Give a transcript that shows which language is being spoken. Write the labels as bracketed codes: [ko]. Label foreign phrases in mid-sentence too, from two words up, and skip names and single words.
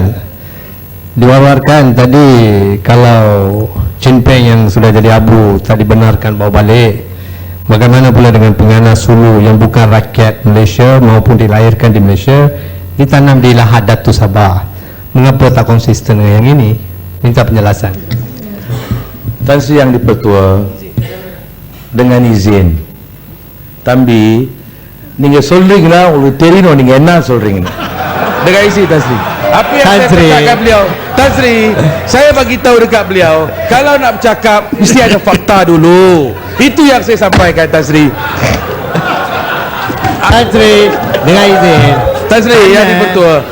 [ms] Diwawarkan tadi kalau Chin Peng yang sudah jadi abu tak dibenarkan bawa balik, bagaimana pula dengan penganas Sulu yang bukan rakyat Malaysia maupun dilahirkan di Malaysia, ditanam di Lahad Datu Sabah? Mengapa tak konsisten dengan yang ini? Minta penjelasan. Tan Sri yang dipertua, dengan izin Tambi [ta] நீங்க சொல்றீங்களா உங்களுக்கு தெரியணும் நீங்க என்ன சொல்றீங்க [ms] dengan izin Tan Sri. Apa yang saya katakan beliau, Tan Sri, saya bagi tahu dekat beliau, kalau nak bercakap mesti ada fakta dulu. Itu yang saya sampaikan, Tan Sri. Tan Sri, dengan izin Tan Sri yang dipertua,